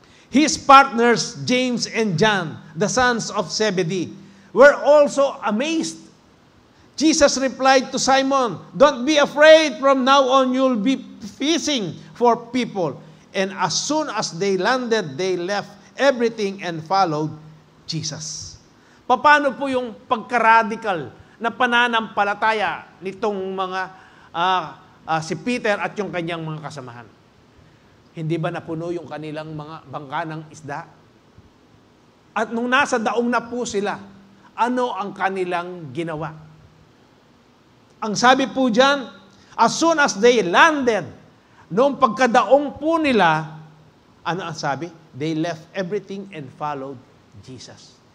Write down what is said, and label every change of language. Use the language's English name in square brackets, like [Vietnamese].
[English] His partners, James and John, the sons of Zebedee, were also amazed. Jesus replied to Simon, "Don't be afraid. From now on, you'll be fishing for people." And as soon as they landed, they left everything and followed Jesus. [Filipino] Paano po yung pagka-radical na pananampalataya nitong mga si Peter at yung kanyang mga kasamahan? Hindi ba napuno yung kanilang mga bangka ng isda? At nung nasa daong na po sila, ano ang kanilang ginawa? Ang sabi po dyan, [English] as soon as they landed, [Filipino] noong pagkadaong po nila, ano ang sabi? [English] They left everything and followed Jesus.